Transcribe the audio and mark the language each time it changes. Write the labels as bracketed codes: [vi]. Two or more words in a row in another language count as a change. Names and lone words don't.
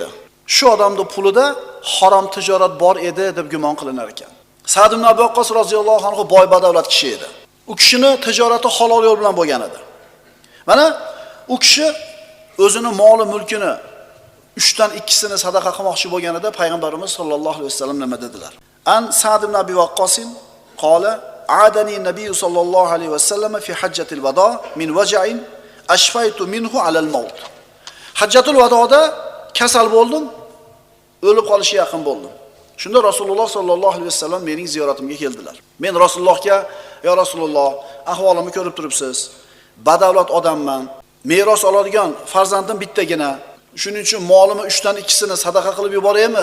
[uz] Shu odamning pulida harom tijorat bor edi deb gumon qilinar ekan. Sa'd ibn Abi Waqqas [ar] رضي الله عنه [uz] boy badavlat kishi edi. U kishining tijorati halol yo'l bilan bo'lgan edi. Mana u kishi o'zining moli mulkini 3dan 2sini sadaqa qilmoqchi bo'lganida payg'ambarimiz [ar] صلى الله عليه وسلم [uz] nima dedilar? [ar] عن سعد بن أبي وقاص قال عادني النبي صلى الله عليه وسلم في حجة الوداع من وجع أشفيت منه على الموت. [uz] Hajjatul vadoda kasal bo'ldim, o'lib qolishga yaqin bo'ldim. Shunda Rasululloh [ar] صلى الله عليه وسلم [uz] mening ziyoratimga keldilar. Men Rasulullohga, [ar] "يا رسول الله, [uz] ahvolimni ko'rib turibsiz. Badavlat odamman. Meros oladigan farzandim bittagina. Shuning uchun molimni 3dan 2sini sadaqa qilib yuboraymi?"